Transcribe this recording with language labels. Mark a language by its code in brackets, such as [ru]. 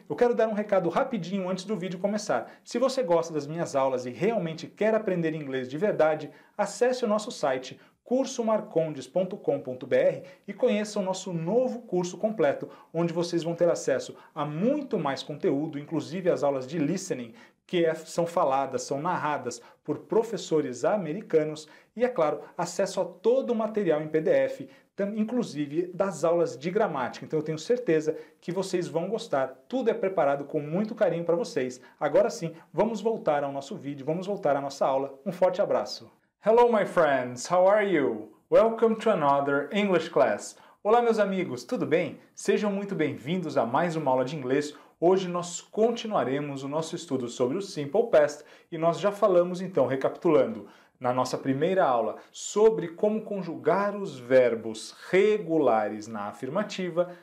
[pt] Eu quero dar um recado rapidinho antes do vídeo começar. Se você gosta das minhas aulas e realmente quer aprender inglês de verdade, acesse o nosso site cursomarcondes.com.br e conheça o nosso novo curso completo, onde vocês vão ter acesso a muito mais conteúdo, inclusive as aulas de listening, que são faladas, são narradas por professores americanos e, é claro, acesso a todo o material em PDF, inclusive das aulas de gramática. Então eu tenho certeza que vocês vão gostar. Tudo é preparado com muito carinho para vocês. Agora sim, vamos voltar ao nosso vídeo, vamos voltar à nossa aula. Um forte abraço. [en] Hello my friends, how are you? Welcome to another English class. [pt] Olá meus amigos, tudo bem? Sejam muito bem-vindos a mais uma aula de inglês. Hoje nós continuaremos o nosso estudo sobre o Simple Past e nós já falamos então, recapitulando, na nossa primeira aula sobre como conjugar os verbos regulares na afirmativa.